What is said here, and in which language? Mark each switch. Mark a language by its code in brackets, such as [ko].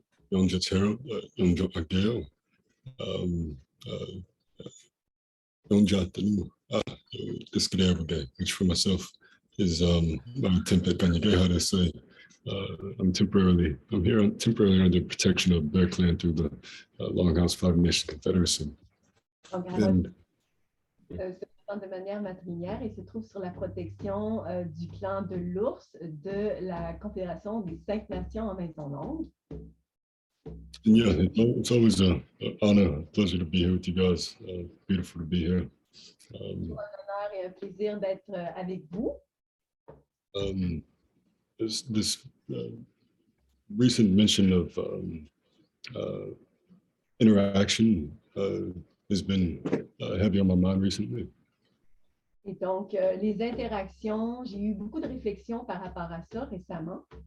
[en] Young Judge Harold, Young Judge Agdale, Young Judge this could ever get, which for myself is my attempt at Ganyage, how to say. I'm here temporarily under protection of Bear Clan through the Longhouse Five Nation Confederacy. [fr] Donc, Harold se présente de manière matrilinéaire et se trouve sur la protection du clan de l'ours de la Confédération des 5 Nations en maison longue. [en] Yeah, it's always an honor, a pleasure to be here with you guys. Beautiful to be here. [fr] Un honneur et un plaisir d'être avec vous. [en] This recent mention of interaction has been heavy on my mind recently. [fr] Et donc, les interactions, j'ai eu beaucoup de réflexions par rapport à ça récemment.